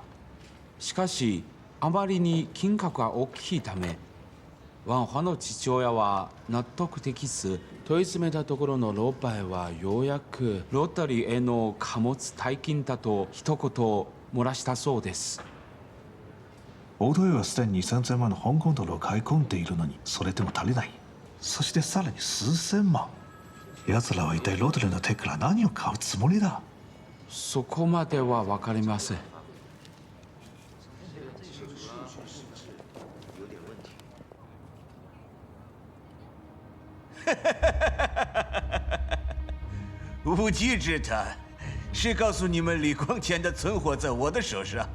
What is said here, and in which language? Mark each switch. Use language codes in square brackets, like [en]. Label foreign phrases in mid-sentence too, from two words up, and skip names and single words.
[ja] しかしあまりに金額が大きいためワンファの父親は納得できず問い詰めたところのロバイはようやくロータリーへの貨物代金だと一言漏らしたそうです。大豊はすでに2000万の香港ドルを買い込んでいるのにそれでも足りない。そしてさらに数千万。奴らは一体ロータリーの手から何を買うつもりだ？そこまでは分かりません。 [zh] 无稽之谈，谁告诉你们李光前的存货在我的手上？